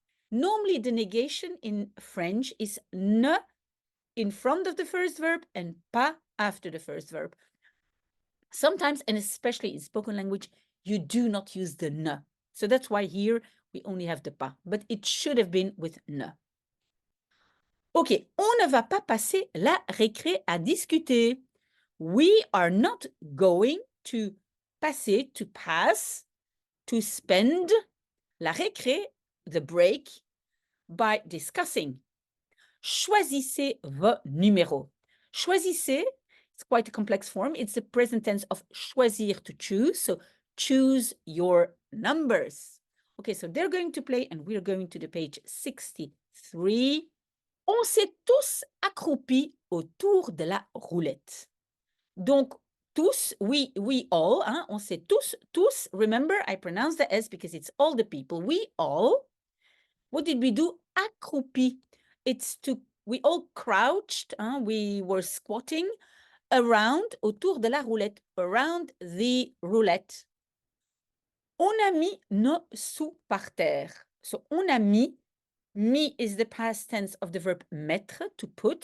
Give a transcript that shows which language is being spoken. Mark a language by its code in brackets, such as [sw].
[en] Normally, the negation in French is ne in front of the first verb and pas after the first verb. Sometimes, and especially in spoken language, you do not use the ne. So that's why here we only have the pas, but it should have been with ne. [fr] Ok, on ne va pas passer la récré à discuter. [en] We are not going to passer, to pass, to spend [fr] la récré, [en] the break, by discussing. [fr] Choisissez vos numéros. [en] Choisissez, it's quite a complex form. It's the present tense of choisir, to choose. So choose your numbers. Okay, so they're going to play and we're going to the page 63. [fr] On s'est tous accroupis autour de la roulette. Donc, tous, [en] we all, [fr] hein, on s'est tous, [en] remember, I pronounce the S because it's all the people. We all, what did we do? Accroupi. It's we all crouched, hein, we were squatting around, [fr] autour de la roulette, [en] around the roulette. [fr] On a mis nos sous par terre. [en] So, [fr] on a mis [en] is the past tense of the verb mettre, to put.